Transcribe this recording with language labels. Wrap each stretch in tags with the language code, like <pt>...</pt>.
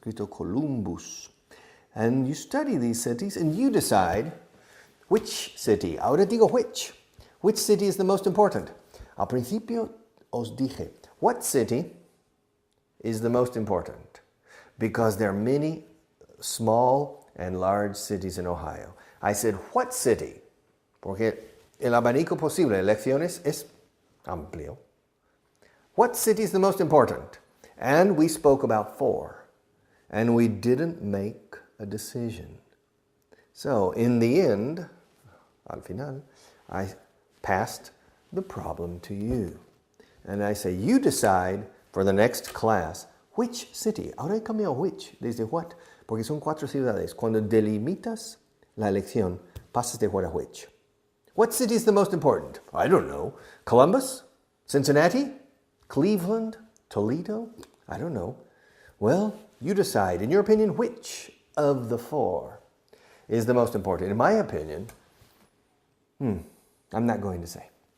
<es>Escrito</es> <en>Columbus. And you study these cities and you decide which city.</en> <es>Ahora digo</es> <en>which. Which city is the most important?</en> <es>Al principio os dije,</es> <en>what city is the most important? Because there are many small and large cities in Ohio. I said, what city?</en> <es>Porque el abanico posible de elecciones es amplio.</es> <en>What city is the most important? And we spoke about four. And we didn't make a decision. So in the end,</en> <es>al final,</es> <en>I passed the problem to you. And I say, you decide for the next class which city.</en> <es>Ahora he cambiado which, desde what. Porque son cuatro ciudades. Cuando delimitas la elección, pasas de what a which.</es> <en>What city is the most important? I don't know. Columbus? Cincinnati? Cleveland? Toledo? I don't know. Well, you decide. In your opinion, which of the four is the most important? In my opinion, I'm not going to say.</en>